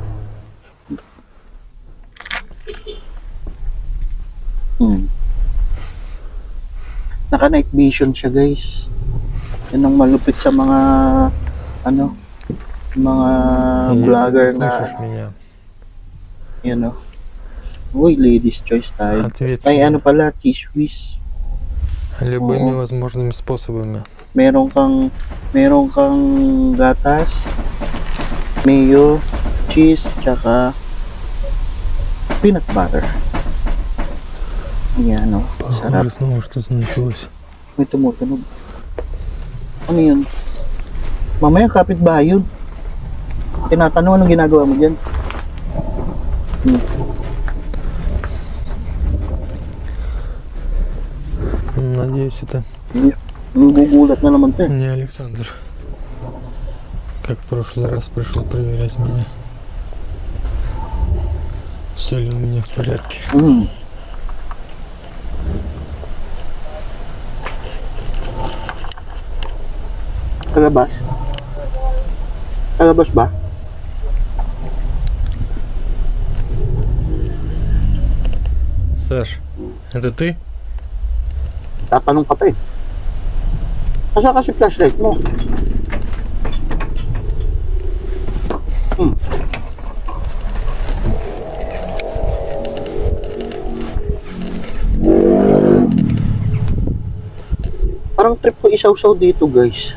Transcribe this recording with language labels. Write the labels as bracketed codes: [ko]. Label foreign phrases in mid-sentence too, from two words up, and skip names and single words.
[tl] Naka- [en] night vision [tl] siya, guys. Yan ang malupit sa mga ano, mga vlogger na yan, oh. Uy, [en] ladies choice [tl] tayo. Ay, ano pala, cheese whiz. [ru] Любыми возможными способами. [tl] Meron kang gatas, mayo, cheese, tsaka [en] peanut butter. [tl] Ayan, no? Sarap. [ru] Снова что-то началось. [tl] May tumutunog. Ano yun? Mamaya kapitbahay yun. Tinatanong anong ginagawa mo dyan? [ru] Надеюсь, это [tl] Gugulat na naman to. [ru] не Александр. Как в прошлый раз пришел проверять меня. Все ли у меня в порядке. [tl] Kalabas? Kalabas ba? [ru] Саш, это ты? [tl] Tatanong ka pa eh. Asa kasi flashlight mo? Parang trip ko isaw-saw dito, guys.